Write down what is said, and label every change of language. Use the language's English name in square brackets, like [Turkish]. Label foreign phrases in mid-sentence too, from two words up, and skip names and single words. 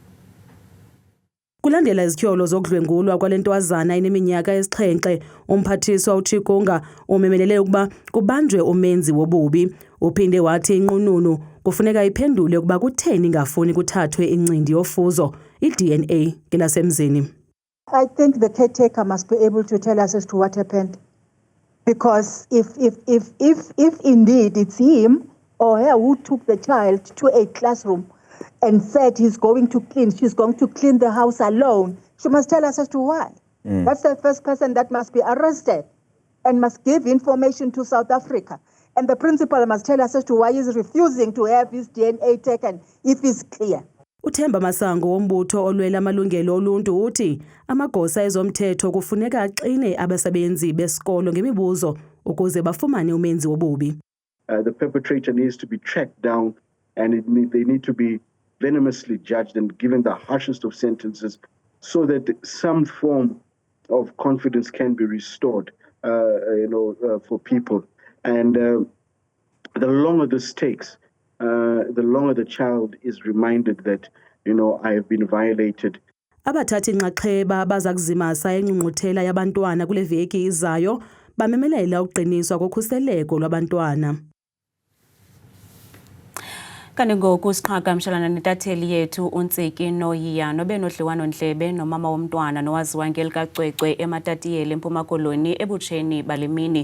[Xhosa] Kulandela izityholo zokudlwengulwa kwalentwazana eneminyaka esixhenxe, umphathiswa uChikunga umemelele ukuba kubanjwe umenzi wobubi. Uphinde wathi inqununu kufuneka iphendule ukuba kutheni ingafuni kuthathwe incindi yofuzo iDNA ngelasemzini. [English] I think the caretaker must be able to tell us as to what happened. Because if indeed it's him or her who took the child to a classroom and said she's going to clean the house alone, she must tell us as to why. That's the first person that must be arrested and must give information to South Africa. And the principal must tell us as to why he's refusing to have his DNA taken if it's clear. [Xhosa] Uthemba Masango wombutho olwela amalungelo oluntu uthi amagosa ezomthetho kufuneka aqine abasebenzi besikolo ngemibuzo ukuze bafumane umenzi wobubi. [English] The perpetrator needs to be tracked down and they need to be venomously judged and given the harshest of sentences so that some form of confidence can be restored for people. And the longer this takes, the longer the child is reminded that, I have been violated. [Xhosa] Abathathi inxaxheba baza kuzimasa engqungquthela yabantwana kule veki izayo bamemelela uqiniswa kokhuseleko lwabantwana. Kanti ngoku siqhagamshelana netatheli yethu uNtsiki Noyiyano benodliwano-ndlebe nomama womntwana nowaziwa ngelikaCwecwe eMatatiyeli eMpuma Koloni ebutsheni balemini.